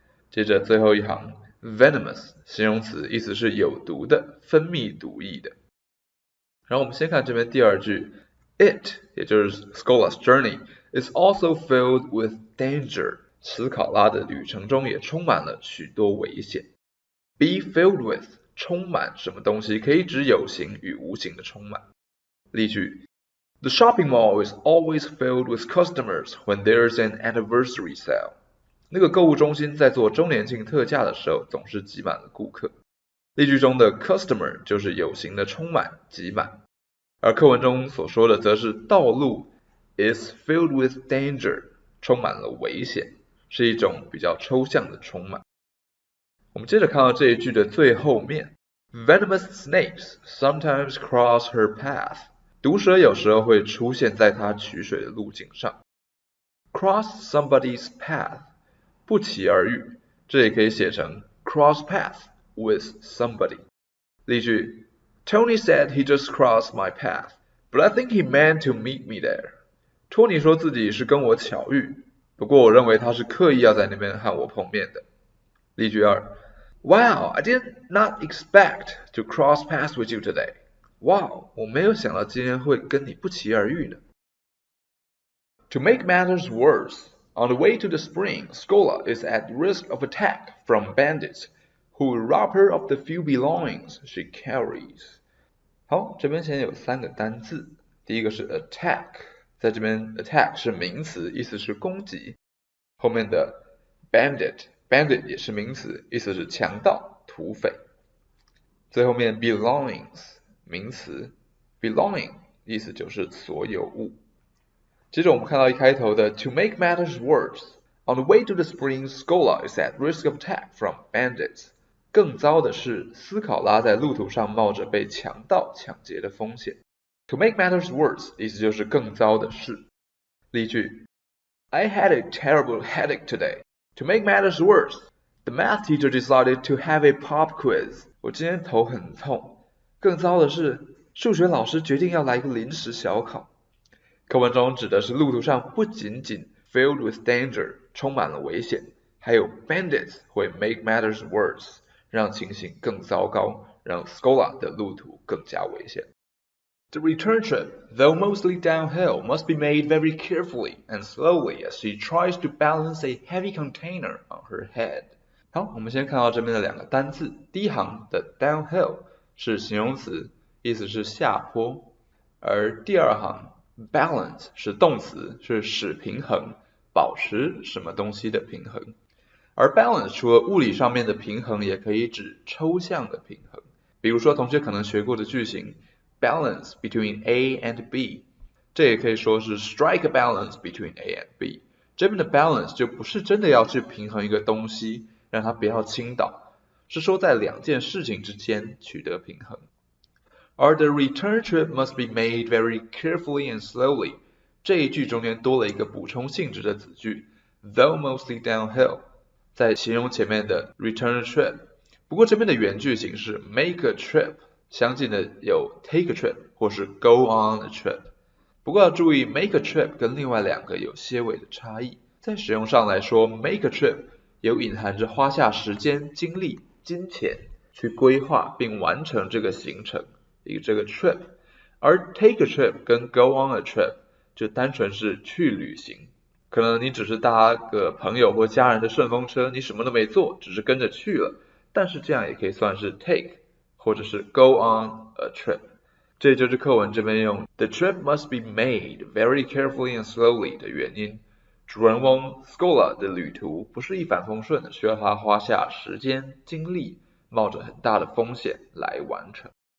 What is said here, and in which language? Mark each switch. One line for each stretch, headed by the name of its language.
Chinese: 接着最后一行 venomous 形容词，意思是有毒的、分泌毒液的。然后我们先看这边第二句
English: It 也就是 Scola's journey is also filled with danger.
Chinese: 史考拉的旅程中也充满了许多危险。
English: Be filled with
Chinese: 充满什么东西，可以指有形与无形的充满。例句
English: The shopping mall is always filled with customers when there's an anniversary sale.
Chinese: 那个购物中心在做周年庆特价的时候总是挤满了顾客。例句中的 customer 就是有形的充满、挤满，而课文中所说的则是道路
English: is filled with danger，
Chinese: 充满了危险，是一种比较抽象的充满。我们接着看到这一句的最后面
English: Venomous snakes sometimes cross her path.
Chinese: 毒蛇有时候会出现在她取水的路径上。
English: Cross somebody's path.
Chinese: 不期而遇，这也可以写成
English: cross path with somebody.
Chinese: 例句
English: Tony said he just crossed my path, but I think he meant to meet me there.
Chinese: 托尼说自己是跟我巧遇，不过我认为他是刻意要在那边和我碰面的。例句2
English: Wow, I did not expect to cross paths with you today.
Chinese: Wow, 我没有想到今天会跟你不期而遇呢。
English: To make matters worse, on the way to the spring, Scola is at risk of attack from bandits who will rob her of the few belongings she carries.
Chinese: 好，这边先有3个单字，第一个是 attack， 在这边 attack 是名词，意思是攻击。后面的 bandit 也是名词，意思是强盗、土匪。最后面 belongings 名词 belonging 意思就是所有物。接着我们看到一开头的
English: To make matters worse, on the way to the spring, Scola is at risk of attack from bandits.
Chinese: 更糟的是，斯考拉在路途上冒着被强盗抢劫的风险。
English: To make matters worse
Chinese: 意思就是更糟的事。 例句
English: I had a terrible headache today. To make matters worse, the math teacher decided to have a pop quiz.
Chinese: 我今天头很痛。更糟的是，数学老师决定要来一个临时小考。课文中指的是路途上不仅仅
English: filled with danger
Chinese: 充满了危险，还有 bandits 会
English: make matters worse
Chinese: 让情形更糟糕，让 Scola 的路途更加危险。
English: The return trip, though mostly downhill, must be made very carefully and slowly as she tries to balance a heavy container on her head.
Chinese: 好，我们先看到这边的2个单字，第一行的 downhill 是形容词，意思是下坡，而第二行 balance 是动词，是使平衡，保持什么东西的平衡。而 balance 除了物理上面的平衡，也可以指抽象的平衡。比如说同学可能学过的句型
English: balance between A and B，
Chinese: 这也可以说是
English: strike a balance between A and B。
Chinese: 这边的 balance 就不是真的要去平衡一个东西，让它不要倾倒，是说在2件事情之间取得平衡。而
English: the return trip must be made very carefully and slowly，
Chinese: 这一句中间多了一个补充性质的子句
English: though mostly downhill，
Chinese: 在形容前面的 return trip。不过这边的原句型是
English: make a trip，
Chinese: 相近的有
English: take a trip
Chinese: 或是
English: go on a trip。
Chinese: 不过要注意
English: make a trip
Chinese: 跟另外2个有些微的差异。在使用上来说
English: make a trip
Chinese: 有隐含着花下时间、精力、金钱去规划并完成这个行程，这个 trip， 而
English: take a trip
Chinese: 跟
English: go on a trip
Chinese: 就单纯是去旅行，可能你只是搭个朋友或家人的顺风车，你什么都没做，只是跟着去了，但是这样也可以算是
English: take 或者是 go on a trip。
Chinese: 这就是课文这边用
English: the trip must be made very carefully and slowly
Chinese: 的原因。主人翁 Scola 的旅途不是一帆风顺的，需要他花下时间、精力，冒着很大的风险来完成。